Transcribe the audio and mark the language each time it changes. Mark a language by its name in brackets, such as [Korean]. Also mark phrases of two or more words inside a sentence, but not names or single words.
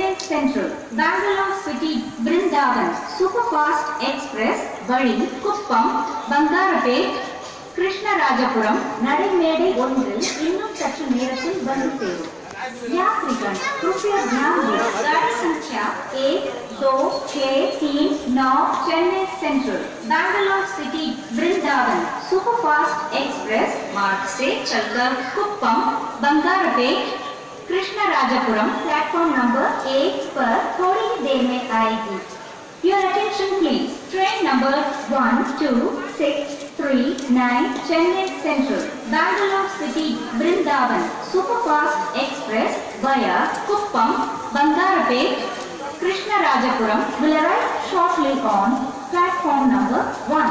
[Tamil] Central, Bangalore City, Brindhavanam, Superfast Express, வழி குப்பம், பந்தாரபேட், கிருஷ்ணராஜபுரம், நடைமேடை 1 இன்னும் சற்று நேரத்தில் வந்து சேரும். [Hindi] यात्रीगण कृपया ध्यान दें, गाड़ी संख्या 1, 2, 6, 3, 9 चेन्नई सेंट्रल, बैंगलोर सिटी, वृंदावन सुपरफास्ट एक्सप्रेस मार्ग से चलकर कुप्पम, बंगारपेट, कृष्णराजपुरम प्लेटफॉर्म नंबर 1 पर थोड़ी ही देर में आएगी. [English] Your attention please. Train number 12639 Chennai Central, Bangalore City, Brindhavan Superfast Express via Kuppam, Bangarapet, Krishnarajapuram will arrive shortly on platform number 1.